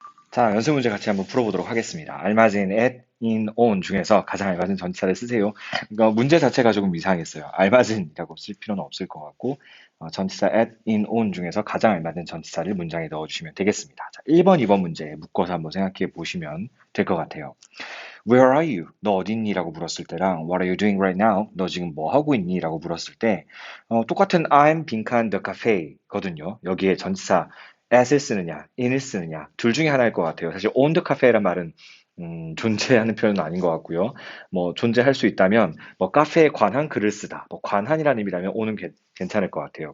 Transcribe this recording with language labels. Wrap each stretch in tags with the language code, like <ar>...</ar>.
<ko>자, 연습 문제 같이 한번 풀어보도록 하겠습니다. 알맞은 at, in, on 중에서 가장 알맞은 전치사를 쓰세요. 그러니까 문제 자체가 조금 이상했어요. 알맞은이라고 쓸 필요는 없을 것 같고 전치사 at, in, on 중에서 가장 알맞은 전치사를 문장에 넣어주시면 되겠습니다. 자, 1번, 2번 문제 묶어서 한번 생각해 보시면 될 것 같아요.</ko> <en>Where are you?</en> <ko>너 어디 있니? 라고 물었을 때랑</ko> <en>What are you doing right now?</en> <ko>너 지금 뭐 하고 있니? 라고 물었을 때 똑같은 I'm 빈칸 the cafe거든요. 여기에 전치사 at을 쓰느냐, in을 쓰느냐 둘 중에 하나일 것 같아요. 사실 on the cafe란 말은 존재하는 표현은 아닌 것 같고요. 뭐 존재할 수 있다면 뭐 카페에 관한 글을 쓰다, 뭐 관한이라는 의미라면 on은 괜찮을 것 같아요.</ko>